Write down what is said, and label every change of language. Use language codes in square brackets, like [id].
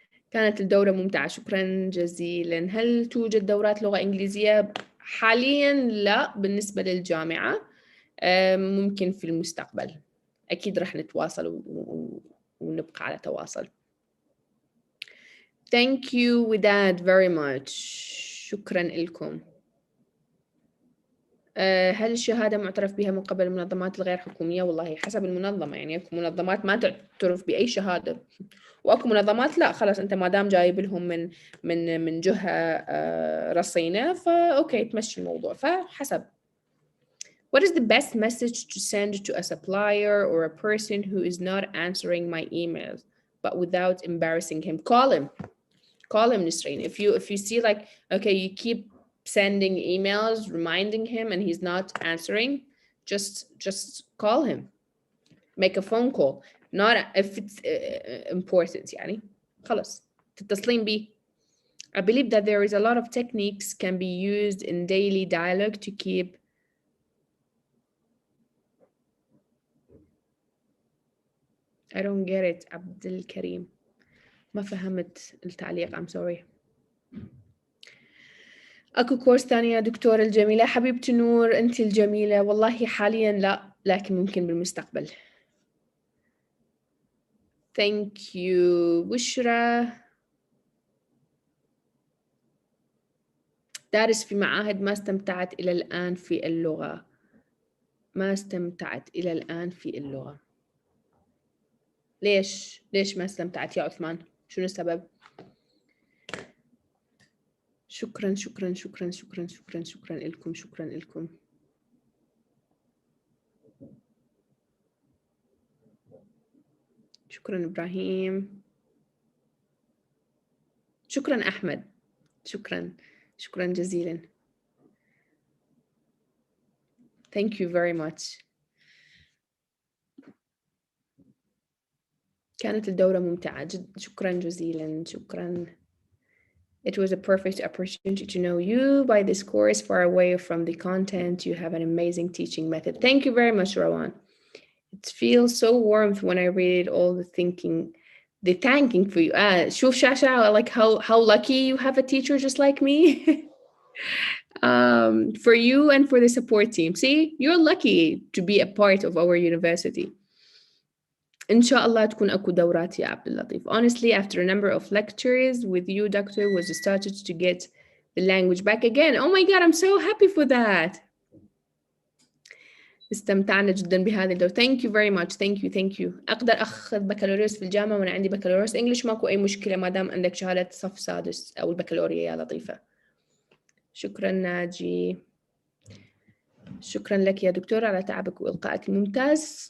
[ar] كانت الدورة ممتعة، شكرا جزيلا. هل توجد دورات لغة إنجليزية؟ حاليا لا، بالنسبة للجامعة. ممكن في المستقبل أكيد راح نتواصل ونبقى على تواصل. [en] Thank you وداد very much. [ar] شكرا لكم. هل الشهادة معترف بها من قبل المنظمات الغير حكومية؟ والله حسب المنظمة، يعني اكو منظمات ما تعترف بأي شهادة، واكو منظمات لا، خلاص انت ما دام جايب لهم من جهة رصينة فاوكي تمشي الموضوع، فحسب. [en] What is the best message to send to a supplier or a person who is not answering my emails but without embarrassing him? Call him, Nisreen. If you see like, okay, you keep sending emails reminding him and he's not answering, just call him, make a phone call. Not if it's important [ar] يعني خلاص تتصلين بيه. [en] I believe that there is a lot of techniques can be used in daily dialogue to keep I don't get it. [ar] عبد الكريم ما فهمت التعليق. [en] I'm sorry. [ar] أكو كورس ثاني يا دكتورة الجميلة؟ حبيبتي نور، أنت الجميلة. والله حاليا لا، لكن ممكن بالمستقبل. [en] Thank you بشرى. [ar] دارس في معاهد، ما استمتعت إلى الآن في اللغة. ما استمتعت إلى الآن في اللغة. ليش ما استمتعت يا عثمان؟ شنو السبب؟ شكرا شكرا شكرا شكرا شكرا شكرا لكم، شكرا لكم. شكرا إبراهيم. شكرا أحمد. شكرا جزيلا. [en] Thank you very much. [ar] كانت الدورة ممتعة جدا، شكرا جزيلا. شكرا. [en] It was a perfect opportunity to know you by this course, far away from the content. You have an amazing teaching method. Thank you very much, Rowan. It feels so warm when I read all the thinking they're thanking for you. [ar] شوف شاشة, [en] like how lucky you have a teacher just like me. For you and for the support team. See, you're lucky to be a part of our university. [ar] إن شاء الله تكون أكو دورات يا عبد اللطيف. [en] Honestly, after a number of lectures with you, doctor, was started to get the language back again. Oh my God, I'm so happy for that. [ar] استمتعنا جدا بهذه الدورة. [en] Thank you very much. Thank you. [ar] أقدر أخذ بكالوريوس في الجامعة وأنا عندي بكالوريوس إنجليش. ماكو أي مشكلة ما دام عندك شهادة صف سادس أو البكالوريا يا لطيفة. شكرا ناجي. شكرا لك يا دكتور على تعبك وإلقائك الممتاز.